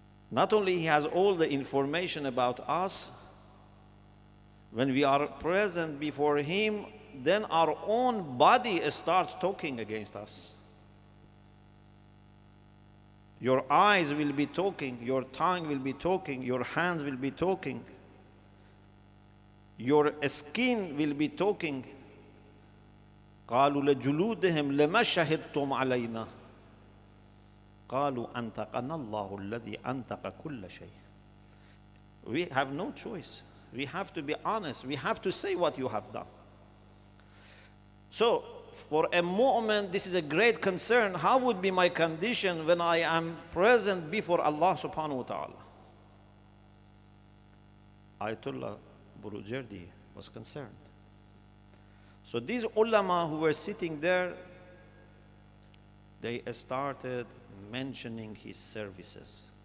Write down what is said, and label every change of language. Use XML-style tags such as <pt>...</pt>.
<en>Not only He has all the information about us, when we are present before Him, then our own body starts talking against us. Your eyes will be talking, your tongue will be talking, your hands will be talking. Your skin will be talking.</en> <ar>قالوا لجلودهم لما شهدتم علينا قالوا أنطقنا الله الذي أنطق كل شيء.</ar> <en>We have no choice. We have to be honest. We have to say what you have done. So, for a moment, this is a great concern. How would be my condition when I am present before Allah subhanahu wa ta'ala? Ayatollah Burujerdi was concerned. So these ulama who were sitting there, they started mentioning his services.</en>